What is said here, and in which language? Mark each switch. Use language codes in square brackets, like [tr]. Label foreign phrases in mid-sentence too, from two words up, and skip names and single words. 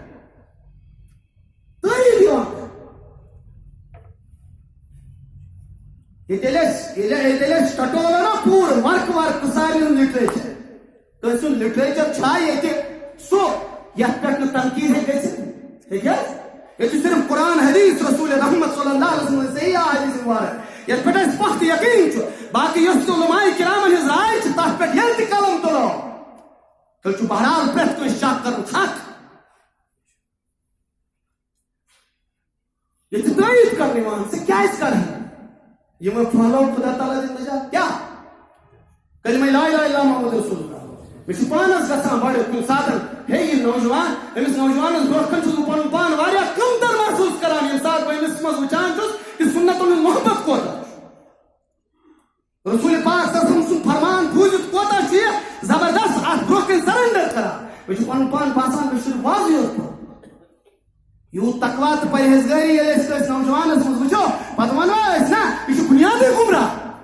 [ks] تٲیٖد یِوان ییٚتہِ أسۍ ٹٹولو نا پوٗرٕ ورقہٕ ورقہٕ سارنٕے ہُنٛد لِٹریچر کٲنٛسہِ ہُنٛد لِٹریچر چھا ییٚتہِ سُہ یتھ پٮ۪ٹھ نہٕ تنقیٖد ہیٚکہِ گٔژھِتھ ہیٚکہِ حظ ییٚتہِ چھُ صرف قرآن حدیث رسول رحمت [ar] صلی اللہ علیہ وسلم [ks] صحیح حدیث مبارک یتھ پٮ۪ٹھ اَسہِ پختہٕ یقیٖن چھُ باقٕے یۄس تہِ علماء کرامن ہٕنٛز راے چھِ تتھ پٮ۪ٹھ ییٚلہِ تہِ قلم تُلو تیٚلہِ چھُ بہرحال پرٛٮ۪تھ کٲنٛسہِ شک کرُن حق ییٚتہِ چھِ تٲیٖد کرنہٕ یِوان ژٕ کیازِ کرہٕ یِمو پھہلو خدا تعالیٰ دِنۍ نجات کیٛاہ کلمہ [ar] لا الہ الا محمد رسول اللہ [ks] مےٚ چھُ پانس گژھان بڑٕ کُنہِ ساتہٕ ہے یہِ نوجوان أمِس نوجوانس برونٛہہ کَنہِ چھُس بہٕ پنُن پان واریاہ کمتر محسوٗس کران ییٚمہِ ساتہٕ بہٕ أمِس منٛز وٕچھان چھُس کہِ سُنتن ہُنٛد محبت کوتاہ چھُ رسول پاک [ar] صلی اللہ علیہ وسلم [ks] سُنٛد فرمان بوٗزِتھ کوتاہ چھُ یہِ زبردست اتھ برونٛہہ کَنہِ سرنڈر کران مےٚ چھُ پنُن پان باسان مےٚ چھُ واضح یوت یوٗت تقوا تہٕ پرہیزگٲری ییٚلہِ أسۍ کٲنٛسہِ نوجوانس منٛز وٕچھو پتہٕ ونو أسۍ نہ یہِ چھُ بُنیادٕے گُمراہ